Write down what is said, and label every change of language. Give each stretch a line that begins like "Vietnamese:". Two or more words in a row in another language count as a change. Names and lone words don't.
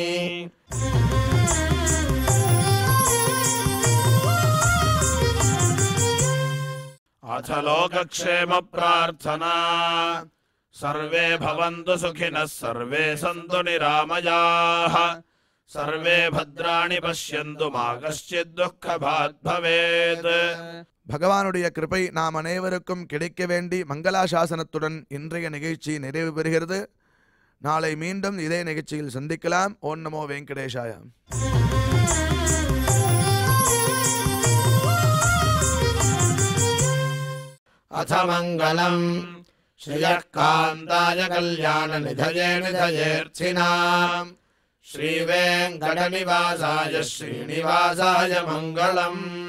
Sanskrit: अथ लोकक्षेम प्रार्थना सर्वे भवन्तु सुखिनः सर्वे सन्तु निरामयाः सर्वे भद्राणि पश्यन्तु मा कश्चित् दुःखभाग् भवेत्।
Tamil: பகவானுடைய கிருபை நாம் அனைவருக்கும் கிடைக்க வேண்டி மங்களாசாசனத்துடன் இன்றைய நிகழ்ச்சி நிறைவு பெறுகிறது. நாளை மீண்டும் இதே நிகழ்ச்சியில் சந்திக்கலாம்.
Sanskrit: ॐ नमो वेङ्कटेशाय. अथ मङ्गलम् श्रियः कान्ताय कल्याणनिधये निधयेऽर्थिनाम् श्रीवेङ्कटनिवासाय श्रीनिवासाय मङ्गलम्।